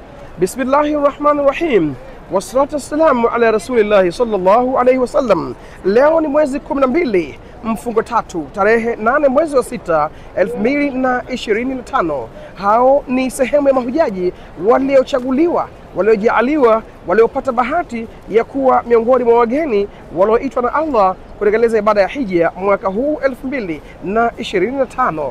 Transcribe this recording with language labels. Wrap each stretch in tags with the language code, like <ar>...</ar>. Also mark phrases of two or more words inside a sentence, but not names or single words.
<ar>بسم الله الرحمن الرحيم. والصلاة والسلام على رسول الله صلى الله عليه وسلم.</ar> <sw>Leo ni mwezi 12 mfungo 3 tarehe 8 mwezi wa 6 2025. Hao ni sehemu ya mahujaji waliochaguliwa, waliojaaliwa, waliopata bahati ya kuwa miongoni mwa wageni walioitwa na Allah kutekeleza ibada ya hija mwaka huu 2025.</sw>